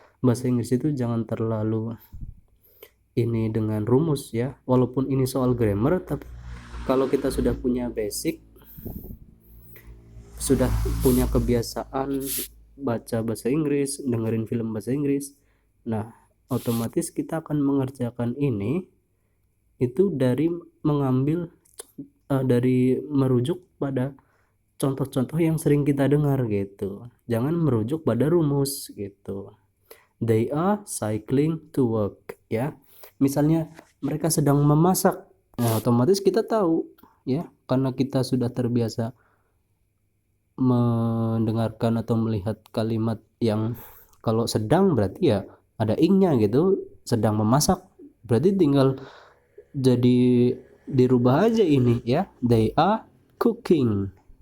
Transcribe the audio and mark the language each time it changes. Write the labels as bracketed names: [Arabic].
[Indonesian] bahasa Inggris itu jangan terlalu ini dengan rumus ya, walaupun ini soal grammar, tapi kalau kita sudah punya basic, sudah punya kebiasaan baca bahasa Inggris, dengerin film bahasa Inggris, nah otomatis kita akan mengerjakan ini itu dari mengambil dari merujuk pada contoh-contoh yang sering kita dengar gitu. Jangan merujuk pada rumus gitu. [English] They are cycling to work ya. [Indonesian] Misalnya mereka sedang memasak. Nah, otomatis kita tahu ya, karena kita sudah terbiasa mendengarkan atau melihat kalimat yang kalau sedang berarti ya ada ingnya gitu, sedang memasak berarti tinggal jadi dirubah aja ini ya, [English] they are cooking